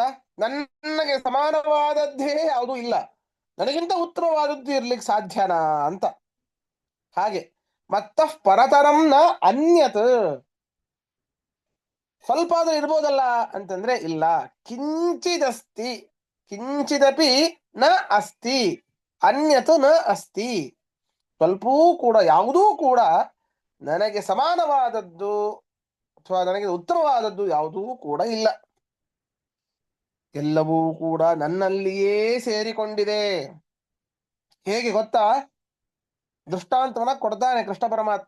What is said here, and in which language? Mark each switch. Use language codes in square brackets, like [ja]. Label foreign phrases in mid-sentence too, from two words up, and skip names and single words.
[kn] ನನಗೆ ಸಮಾನವಾದದ್ದೇ ಯಾವುದೂ ಇಲ್ಲ, ನನಗಿಂತ ಉತ್ತಮವಾದದ್ದು ಇರ್ಲಿಕ್ಕೆ ಸಾಧ್ಯನಾ ಅಂತ. ಹಾಗೆ [sa] ಮತ್ತ ಪರತರಂ ನ ಅನ್ಯತ್, [kn] ಸ್ವಲ್ಪ ಆದ್ರೂ ಇರ್ಬೋದಲ್ಲ ಅಂತಂದ್ರೆ ಇಲ್ಲ. [sa] ಕಿಂಚಿದಸ್ತಿ, ಕಿಂಚಿದಪಿ ನ ಅಸ್ತಿ, ಅನ್ಯತ್ ನ ಅಸ್ತಿ. [kn] ಸ್ವಲ್ಪವೂ ಕೂಡ, ಯಾವುದೂ ಕೂಡ ನನಗೆ ಸಮಾನವಾದದ್ದು ಅಥವಾ ನನಗೆ ಉತ್ತಮವಾದದ್ದು ಯಾವುದೂ ಕೂಡ ಇಲ್ಲ. ಎಲ್ಲವೂ ಕೂಡ ನನ್ನಲ್ಲಿಯೇ ಸೇರಿಕೊಂಡಿದೆ. ಹೇಗೆ ಗೊತ್ತಾ? ದೃಷ್ಟಾಂತವನ್ನ ಕೊಡ್ತಾನೆ ಕೃಷ್ಣ ಪರಮಾತ್ಮ.